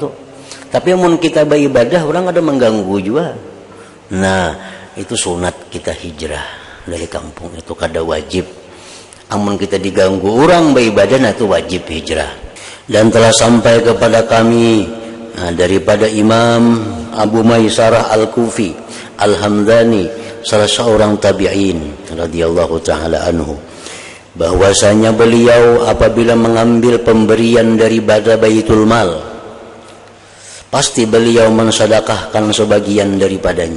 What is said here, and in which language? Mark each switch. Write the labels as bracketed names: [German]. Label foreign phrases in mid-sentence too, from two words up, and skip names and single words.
[Banjar] Tapi amun kita beribadah, orang ada mengganggu juga. Nah, itu sunat kita hijrah dari kampung itu, kada wajib. Amun kita diganggu orang beribadah, nah itu wajib hijrah. [Indonesian] Dan telah sampai kepada kami daripada Imam Abu Maisarah Al-Kufi Al-Hamdani, salah seorang tabi'in [Arabic] رضي الله تعالى عنه, [Indonesian] bahwasanya beliau apabila mengambil pemberian daripada Baitul Mal, pasti beliau mensedekahkan sebagian daripadanya.